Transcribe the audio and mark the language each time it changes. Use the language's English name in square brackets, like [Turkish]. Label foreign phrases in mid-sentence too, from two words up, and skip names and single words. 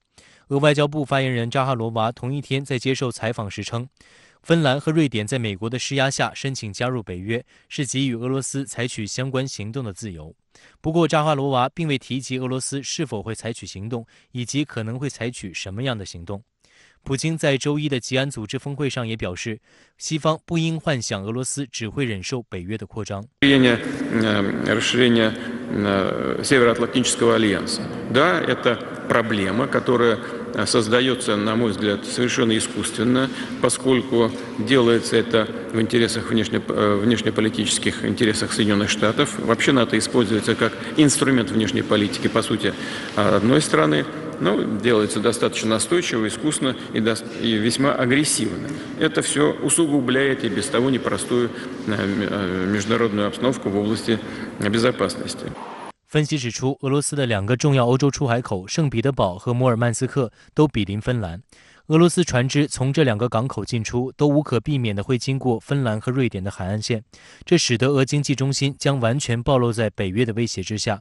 [Chinese] 俄外交部发言人扎哈罗娃同一天在接受采访时称，芬兰和瑞典在美国的施压下申请加入北约，是给予俄罗斯采取相关行动的自由。不过扎哈罗娃并未提及俄罗斯是否会采取行动，以及可能会采取什么样的行动。普京在周一的吉安组织峰会上也表示，西方不应幻想俄罗斯只会忍受北约的扩张。 [Russian] Расширение Североатлантического альянса. Да, это проблема, которая создается, на мой взгляд, совершенно искусственно, поскольку делается это в интересах внешнеполитических интересах Соединенных Штатов. Вообще НАТО используется как инструмент внешней политики, по сути, одной страны. Но делается достаточно настойчиво, искусно и весьма агрессивно. Это все усугубляет и без того непростую международную обстановку в области безопасности. [Chinese] 分析指出，俄罗斯的2个重要欧洲出海口圣彼得堡和摩尔曼斯克都毗邻芬兰。俄罗斯船只从这2个港口进出，都无可避免地会经过芬兰和瑞典的海岸线，这使得俄经济中心将完全暴露在北约的威胁之下。